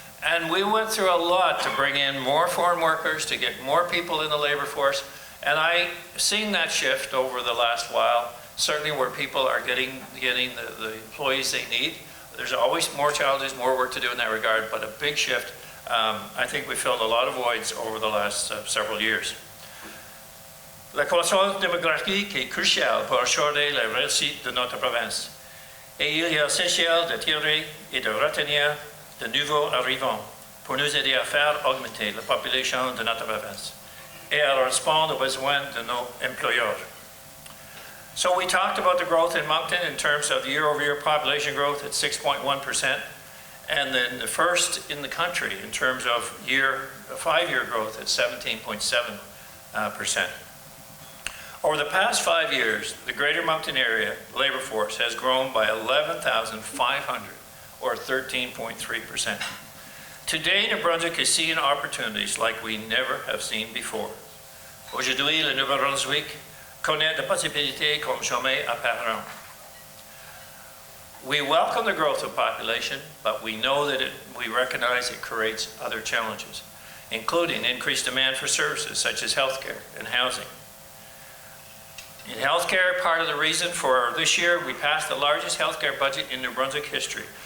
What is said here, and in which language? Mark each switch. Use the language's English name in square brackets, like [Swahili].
[English] And we went through a lot to bring in more foreign workers, to get more people in the labor force. And I've seen that shift over the last while, certainly where people are getting the employees they need. There's always more challenges, more work to do in that regard, but a big shift. I think we filled a lot of voids over the last several years. [French] La croissance démographique est cruciale pour assurer la réussite de notre province. Et il est essentiel d'attirer et de retenir de nouveaux arrivants pour nous aider à faire augmenter la population de notre province et à répondre aux besoins de nos employeurs. [English] So we talked about the growth in Moncton in terms of year-over-year population growth at 6.1%, and then the first in the country in terms of five-year growth at 17.7%. Over the past 5 years, the Greater Moncton area labor force has grown by 11,500 or 13.3%. Today, New Brunswick is seeing opportunities like we never have seen before. [French] Aujourd'hui, le Nouveau-Brunswick connaît des possibilités comme jamais auparavant. [English] We welcome the growth of population, but we know that we recognize it creates other challenges, including increased demand for services such as healthcare and housing. In healthcare, part of the reason for this year, we passed the largest healthcare budget in New Brunswick history.